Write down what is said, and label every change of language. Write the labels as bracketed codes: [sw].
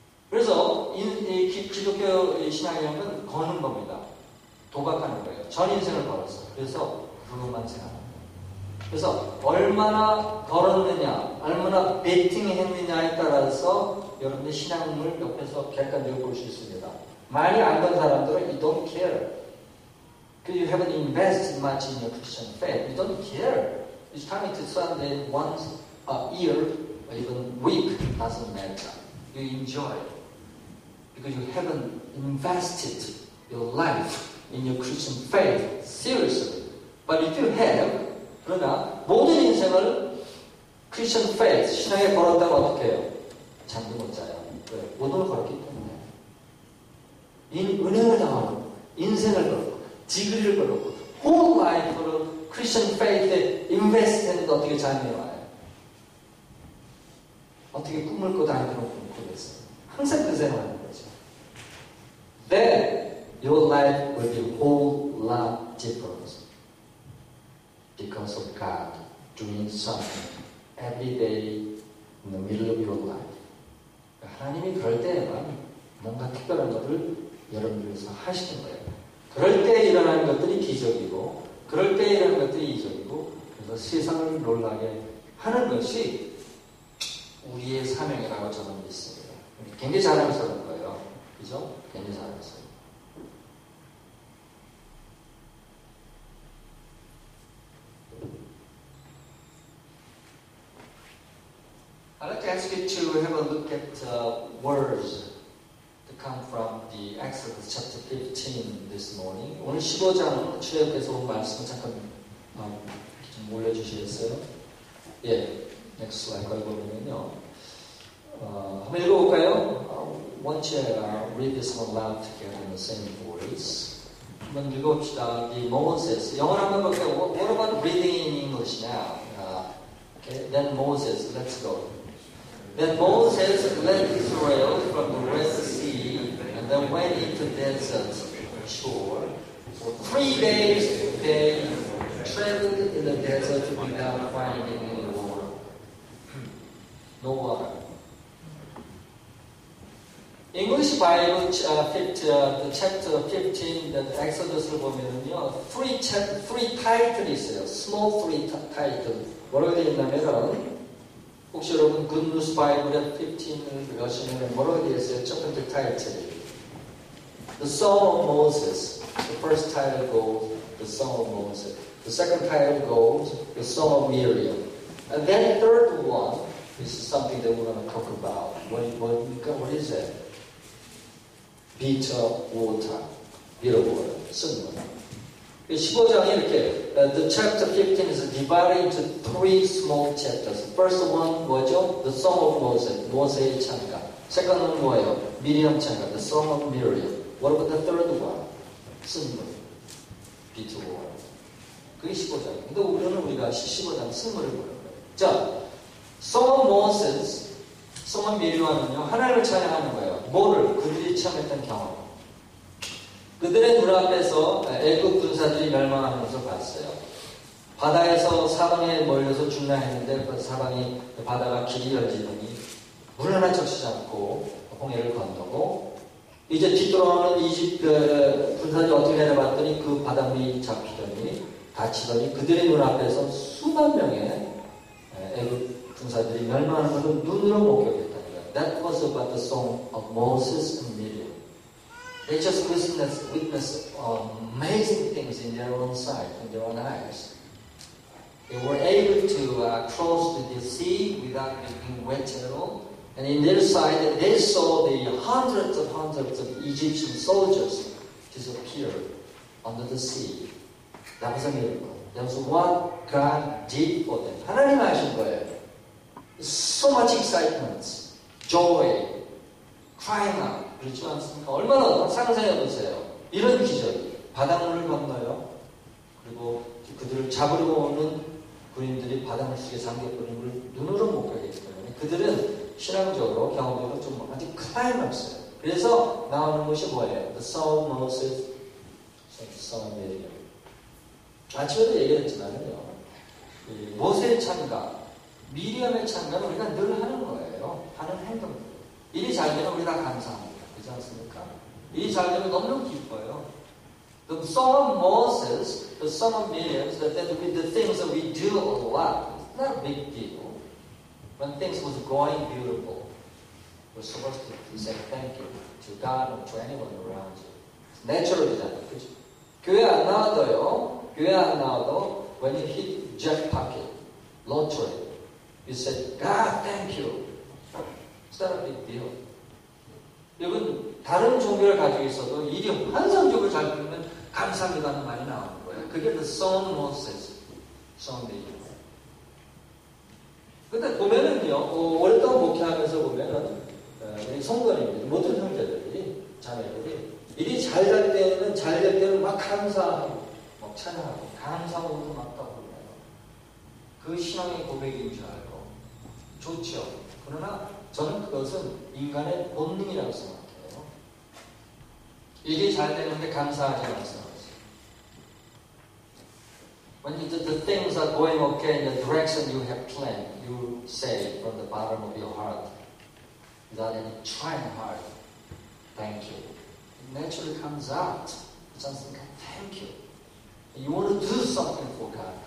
[ko] 그래서 기독교 신앙이라는 건 거는 겁니다. 도박하는 거예요. 전 인생을 걸었어. 그래서 그것만 생각합니다. 그래서 얼마나 걸었느냐, 얼마나 베팅했느냐에 따라서 여러분의 신앙을 옆에서 객관적으로 볼 수 있습니다. 많이 알던 사람들은 [en] you don't care. Because you haven't invested much in your Christian faith. You don't care. It's coming to Sunday once a year or even week doesn't matter. You enjoy it. Because you haven't invested your life in your Christian faith seriously. But if you have, [ko] 그러나 모든 인생을 Christian faith, 신앙에 걸었다면 어떻게 해요? 잠도 못 자요. 왜? 모든 걸 걸었기 때문에. 은행을 당하고, 인생을 걸었고, 디그리를 걸었고, whole life로 Christian faith에 invest 했는데 어떻게 잠이 와요? 어떻게 꿈을 꿔 다니도록 꿈꾸겠어요? 항상 그 생각하는 거죠. [en] Then your life will be a whole lot different because of God doing something every day in the middle of your life. [ko] 하나님이 그럴 때에만 뭔가 특별한 것을 여러분들 위해서 하시는 거예요. 그럴 때 일어나는 것들이 기적이고, 그럴 때 일어나는 것들이 이적이고, 그래서 세상을 놀라게 하는 것이 우리의 사명이라고 저는 믿습니다. 굉장히 자랑스러운 거예요. 그죠? 굉장히 자랑스러워요. [en] I'd like to ask you to have a look at words that come from the Exodus chapter 15 this morning. [ko] 오늘 15장 출애굽에서 온 말씀을 잠깐 좀 올려주시겠어요? 예, [en] next slide [ko] 보면요. 한번 읽어볼까요? [en] Won't you read this one loud together in the same voice? [ko] 한번 읽어봅시다. The Moses. 영어로 한번 볼까요? [en] What about reading in English now? Okay, then Moses. Let's go. Then Moses led Israel from the Red Sea and then went into the desert shore. For 3 days they traveled in the desert without finding any water. No water. English Bible chapter 15, the Exodus [ko] 를 보면은요, 3 타이틀이 있어요. Small 3 타이틀. 뭐라고 되어 있냐면은, 혹시 여러분 굿뉴스 바이블의 15을 여시면 뭐라고 되어 있어요? 첫 번째 타이틀이 The Song of Moses. [en] The first title goes The Song of Moses. The second title goes The Song of Miriam. And then the third one is something that we're going to talk about. What is it? Bitter water. Bitter water. [ko] 쓴 거. 15장이 이렇게 [en] The chapter 15 is divided into 3 small chapters. First one [ko] 뭐죠? [en] The Song of Moses. [ko] 모세의 찬가. [en] Second one [ko] 뭐예요? 미리암 찬가. [en] The Song of Miriam. What about the third one? [ko] 쓴물. B2 war. 그게 15장. 근데 우리가 15장 쓴물을 보는 거예요. 자, Song of Moses, Song of Miriam은요, 하나님을 찬양하는 거예요. 뭐를? 그들이 체험했던 경험. 그들의 눈앞에서 애굽 군사들이 멸망하는 것을 봤어요. 바다에서 사방에 몰려서 죽나 했는데 그 사방이 바다가 길이 열리더니 물 하나 적시지 않고 홍해를 건너고 이제 뒤돌아오는 이집 군사들이 어떻게 내려봤더니 그 바닷물이 잡히더니 다치더니 그들의 눈앞에서 수만 명의 애굽 군사들이 멸망하는 것을 눈으로 목격했다는 거예요. [en] That was about the song of Moses and Miriam. They just witnessed amazing things in their own sight, in their own eyes. They were able to cross the sea without being wet at all. And in their sight, they saw the hundreds of Egyptian soldiers disappear under the sea. That was a miracle. That was what God did for them. [ko] 하나님 하신 거예요. [en] So much excitement, joy, crying out. [ko] 그렇지 않습니까? 얼마나 상상해 보세요. 이런 기적이 바닷물을 건너요. 그리고 그들을 잡으려고 오는 군인들이 바닷물 속에 잠겨버리는 걸 눈으로 목격했기 때문에 그들은 신앙적으로 경험적으로 좀 아주 클라이막스예요. 그래서 나오는 것이 뭐예요? The Song of Moses, Song of Miriam. 아침에도 얘기했지만요. 모세의 참가, 미리암의 참가는 우리가 늘 하는 거예요. 하는 행동들. 일이 잘 되면 우리 다 감사합니다. 그렇지 않습니까? 일이 잘 되면 너무너무 기뻐요. [en] The Song of Moses, the Song of Miriam, that with the things that we do a lot, it's not a big deal. When things was going beautiful, we're supposed to say thank you to God or to anyone around you. It's natural이잖아요. [ko] 그렇죠? 교회 안 나와도요. 교회 안 나와도 [en] when you hit jackpot, lottery, you say, God, thank you. It's not a big deal. [ko] 여러분, 다른 종교를 가지고 있어도 일이 환상적으로 잘 되면 감사합니다는 말이 나오는 거예요. 그게 the Song of Moses, Song of Miriam. 근데 보면은요, 오랫동안 목회하면서 보면은, 우리 성도님들, 모든 형제들이, 자매들이, 일이 잘 될 때는 막 감사하고, 막 찬양하고, 감사하고 막 떠오르네요. 그 신앙의 고백인 줄 알고, 좋죠. 그러나 저는 그것은 인간의 본능이라고 생각해요. 일이 잘 되는데 감사하지 않습니다. [en] When the things are going okay in the direction you have planned, you say from the bottom of your heart, without any trying hard, thank you. It naturally comes out. [ko] 그렇지 않습니까? [en] Thank you. You want to do something for God.